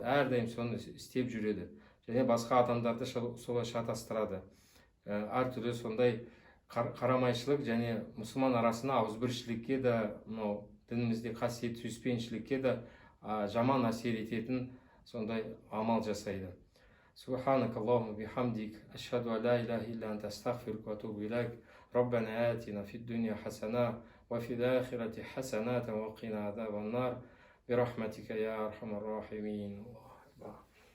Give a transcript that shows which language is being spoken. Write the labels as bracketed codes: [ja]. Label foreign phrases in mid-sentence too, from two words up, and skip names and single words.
[kk] Әрдайым соны істеп жүреді. Және басқа адамдарды солай шатастырады. Әртүрлі сондай қарамайшылық және мұсылман арасына ауызбіршілікке де, мынау дінімізде қасиет сүйіспеншілікке де жаман әсер ететін сондай амал жасайды. [ar] سبحانك اللهم وبحمدك، أشهد أن لا إله إلا أنت، أستغفرك وأتوب إليك. ربنا آتنا في الدنيا حسنة وفي الآخرة حسنة وقنا عذاب النار. برحمتك يا أرحم الراحمين.